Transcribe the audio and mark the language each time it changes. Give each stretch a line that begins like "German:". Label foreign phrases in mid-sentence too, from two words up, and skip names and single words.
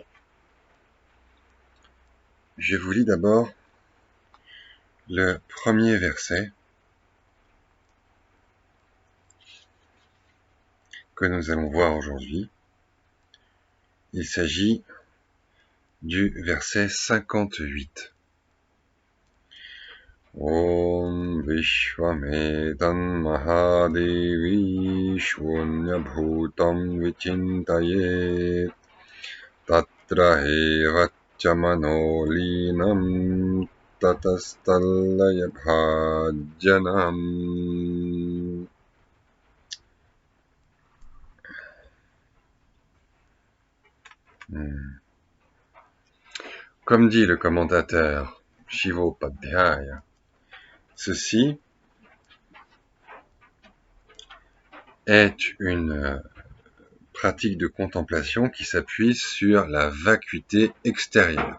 French: Je vous lis d'abord le premier verset que nous allons voir aujourd'hui. Il s'agit du verset 58.
Sanskrit: ॐ विश्वमेतन् महादेवि शून्यभूतं विचिन्तयेत् तत्र एव च मनोलीनं ततस्तल्लय भाजनम्.
French: Comme dit le commentateur Shivopadhyaya, ceci est une pratique de contemplation qui s'appuie sur la vacuité extérieure.